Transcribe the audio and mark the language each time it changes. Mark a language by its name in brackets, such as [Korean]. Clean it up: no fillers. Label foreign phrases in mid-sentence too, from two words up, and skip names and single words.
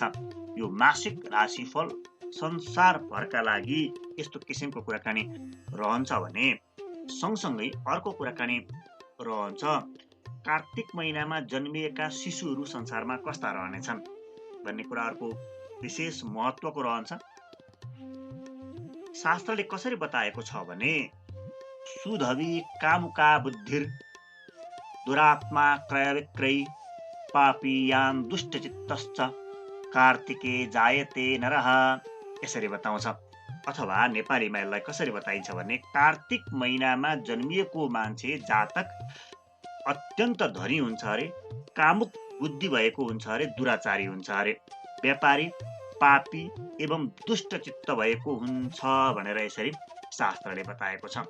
[Nepali] यो मासिक राशिफल संसारभरका लागि यस्तो किसिमको कुराकानी रहन्छ भने सँगसँगै अर्को कुराकानी रहन्छ कार्तिक महिनामा जन्मिएका शिशुहरू संसारमा कस्ता रहनेछन् भन्ने कुराहरूको विशेष महत्त्वको रहन्छ। शास्त्रले कसरी बताएको छ भने [Sanskrit] सुधवी कामुका बुद्धिर दुरात्मा क्रय विक्रयी पापी यान दुष्टचित्तश्च कार्तिके जायते नरः, [Nepali] यसरी बताउँछ। अथवा नेपालीमा यसलाई कसरी बताइन्छ भने कार्तिक महिनामा जन्मिएको मान्छे जातक अत्यन्त धनी हुन्छ अरे, कामुक बुद्धि भएको हुन्छ अरे, दुराचारी हुन्छ अरे, व्यापारी पापी एवं दुष्टचित्त भएको हुन्छ भनेर यसरी शास्त्रले बताएको छ।